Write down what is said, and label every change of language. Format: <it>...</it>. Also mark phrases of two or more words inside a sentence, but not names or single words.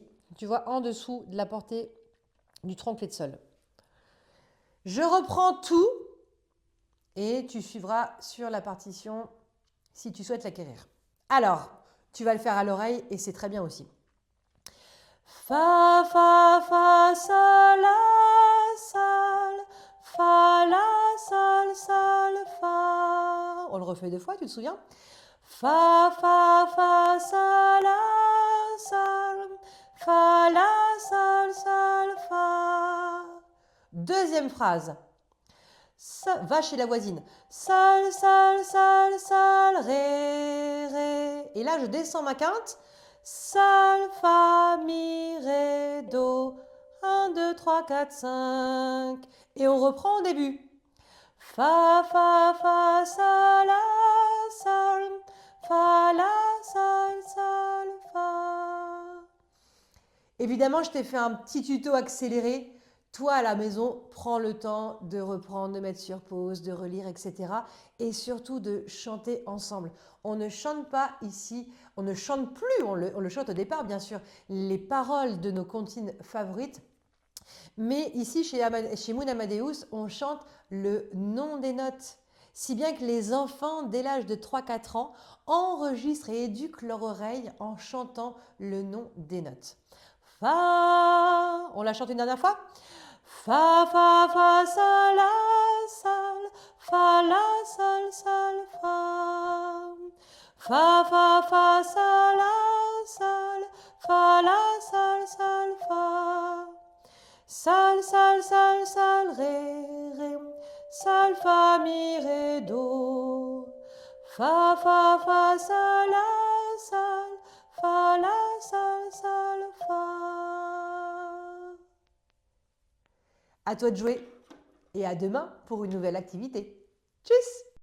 <fr>Tu vois, en dessous de la portée du tronc clé de sol. Je reprends tout et tu suivras sur la partition si tu souhaites l'acquérir. Alors, tu vas le faire à l'oreille et c'est très bien aussi. Fa, fa, fa, sol, la, sol, fa, la, sol, sol, fa. On le refait 2 fois, tu te souviens? Fa, fa, fa, sol, la, sol, fa, la, sol, sol, fa. Deuxième phrase. Va chez la voisine. Sol, sol, sol, sol, ré, ré. Et là, je descends ma quinte. Sol, fa, mi, ré, do. 1, 2, 3, 4, 5. Et on reprend au début. Fa, fa, fa, sol, la, sol. Fa, la, sol, sol, fa. Évidemment, je t'ai fait un petit tuto accéléré. Toi, à la maison, prends le temps de reprendre, de mettre sur pause, de relire, etc. Et surtout de chanter ensemble. On ne chante pas ici, on ne chante plus, on le chante au départ, bien sûr, les paroles de nos comptines favorites. Mais ici, chez Moon Amadeus, on chante le nom des notes. Si bien que les enfants, dès l'âge de 3-4 ans, enregistrent et éduquent leur oreille en chantant le nom des notes. Fa, on la chante une dernière fois. Fa, fa, fa, sol, la, sol, fa, la, sol, sol, fa. Fa, fa, fa, sol, la, sol, fa, la, sol, sol, fa. Sol, sol, sol, sol, ré, ré. Sol, fa, mi, ré, do. Fa, fa, fa, sol, la, sol, fa, la, sol, sol, fa. À toi de jouer et à demain pour une nouvelle activité. Tchuss!</fr>